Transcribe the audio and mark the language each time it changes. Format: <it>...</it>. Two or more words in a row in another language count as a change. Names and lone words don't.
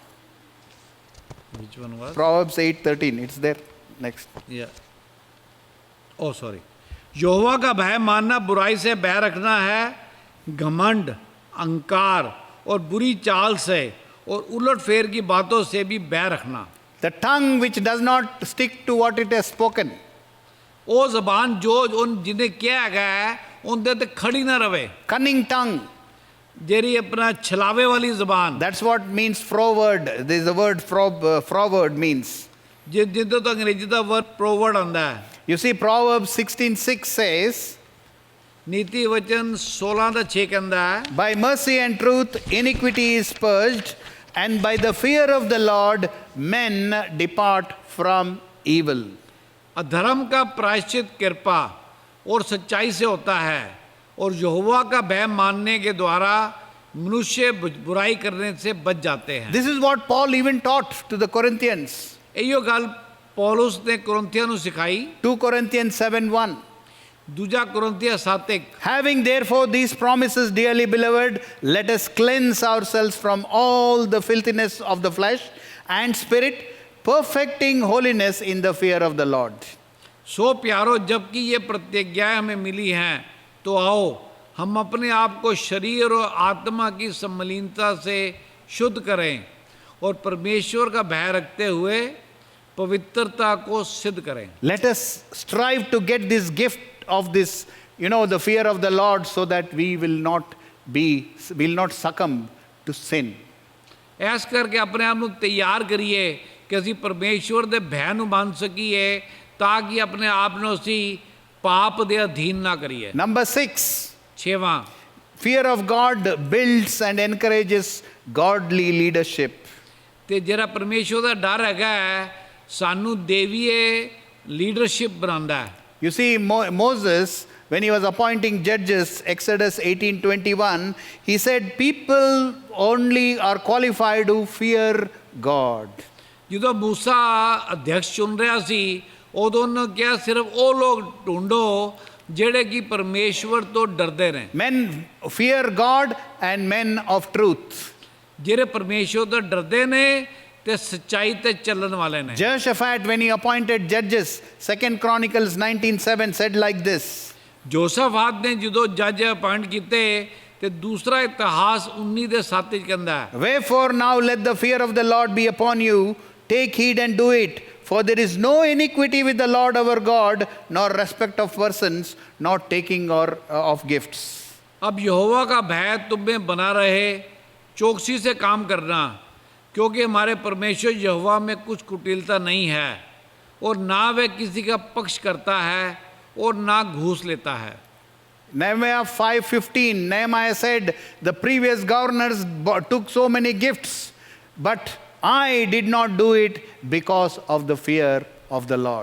<en>Which one was? Proverbs 8:13. It's there. Next. Yeah. Oh, sorry.</en> <hi>यहोवा का भय मानना बुराई से भय रखना है, घमंड, अहंकार और बुरी चाल से और उलट फेर की बातों से भी भय रखना।</hi> <en>The tongue which does not stick to what it has spoken.</en> <pa>ਉਹ ਜ਼ਬਾਨ ਜੋ ਉਨ ਜਿਹਨੇ ਕਿਹਾ ਹੈ ਉਹਦੇ ਤੇ ਖੜੀ ਨਾ ਰਵੇ।</pa> <en>Cunning tongue.</en> <pa>ਜਿਹੜੀ ਆਪਣਾ ਛਲਾਵੇ ਵਾਲੀ ਜ਼ਬਾਨ।</pa> <en>That's what means froward. There is the word froward means.</en> <pa>ਜਿੱਦੋਂ ਤੋਂ ਅੰਗਰੇਜ਼ੀ ਦਾ ਵਰਡ ਪ੍ਰੋਵਰਡ ਆਉਂਦਾ ਹੈ।</pa> <en>You see, Proverbs 16:6 says,</en> <pa>ਨੀਤੀ ਵਚਨ 16:6 ਕਹਿੰਦਾ ਹੈ,</pa> <en>by mercy and truth iniquity is purged, and by the fear of the Lord men depart from evil.</en> <hi>अधर्म का प्रायश्चित कृपा और सच्चाई से होता है और यहोवा का भय मानने के द्वारा मनुष्य बुराई करने से बच जाते हैं।</hi> <en>This is what Paul even taught to the Corinthians.</en> <pa>ਇਹੋ ਗੱਲ ਪੌਲੁਸ ਨੇ ਕੁਰਿੰਥੀਆਂ ਨੂੰ ਸਿਖਾਈ।</pa> <en>2 Corinthians 7:1.</en> <pa>ਦੂਜਾ ਕੁਰਿੰਥੀਆਂ 7:1।</pa> <en>Having therefore these promises, dearly beloved, let us cleanse ourselves from all the filthiness of the flesh and spirit, perfecting holiness in the fear of the Lord.</en> <hi>सो प्यारो, जबकि ये प्रतिज्ञाएं हमें मिली हैं, तो आओ हम अपने आप को शरीर और आत्मा की सम्मिलिनता से शुद्ध करें और परमेश्वर का भय रखते हुए पवित्रता को सिद्ध करें।</hi> <en>Let us strive to get this gift of this, the fear of the Lord, so that we will not succumb to sin.</en> <hi>ऐस करके अपने आप को तैयार करिए कि</hi> <pa>ਅਸੀਂ ਪਰਮੇਸ਼ਵਰ ਦੇ ਭੈ ਨੂੰ ਮੰਨ ਸਕੀਏ ਤਾਂ ਕਿ ਆਪਣੇ ਆਪ ਨੂੰ ਅਸੀਂ ਪਾਪ ਦੇ ਅਧੀਨ ਨਾ ਕਰੀਏ।</pa> <en>Number 6.</en> <pa>6ਵਾਂ,</pa> <en>Fear of God builds and encourages godly leadership.</en> <pa>ਤੇ ਜਿਹੜਾ ਪਰਮੇਸ਼ਵਰ ਦਾ ਡਰ ਹੈਗਾ ਸਾਨੂੰ ਦੇਵੀਏ ਲੀਡਰਸ਼ਿਪ ਬਣਾਉਂਦਾ ਹੈ।</pa> <en>You see, Moses, when he was appointing judges, Exodus 18:21, he said people only are qualified who fear God.</en> <pa>ਜਦੋਂ ਮੂਸਾ ਅਧਿਕਸ਼ ਚੁਣ ਰਿਹਾ ਸੀ ਉਦੋਂ ਉਹਨੇ ਕਿਹਾ ਸਿਰਫ ਉਹ ਲੋਕ ਢੂੰਡੋ ਜਿਹੜੇ ਕਿ ਪਰਮੇਸ਼ਵਰ ਤੋਂ ਡਰਦੇ ਨੇ।</pa> <en>Men fear God and men of truth.</en> <pa>ਜਿਹੜੇ ਪਰਮੇਸ਼ਵਰ ਤੋਂ ਡਰਦੇ ਨੇ ਤੇ ਸੱਚਾਈ ਤੇ ਚੱਲਣ ਵਾਲੇ ਨੇ।</pa> <en>Jehoshaphat, when he appointed judges, 2 Chronicles 19:7 said like this.</en> <pa>ਜੋਸ਼ਾਫਾਤ ਨੇ ਜਦੋਂ ਜੱਜ ਅਪਾਇੰਟ ਕੀਤੇ ਤੇ ਦੂਸਰਾ ਇਤਿਹਾਸ 19:7 ਚ ਕਹਿੰਦਾ ਹੈ,</pa> <en>Wherefore now let the fear of the Lord be upon you, take heed and do it, for there is no iniquity with the Lord our God, nor respect of persons, not taking of gifts.</en> <hi>अब यहोवा का भय तुम में बना रहे, चौकसी से काम करना, क्योंकि हमारे परमेश्वर यहोवा में कुछ कुटिलता नहीं है और ना वह किसी का पक्ष करता है और ना घूस लेता है।</hi> <en>Nehemiah 5:15, Nehemiah said, the previous governors took so many gifts, but I did not do it because of the fear of the Lord.</en>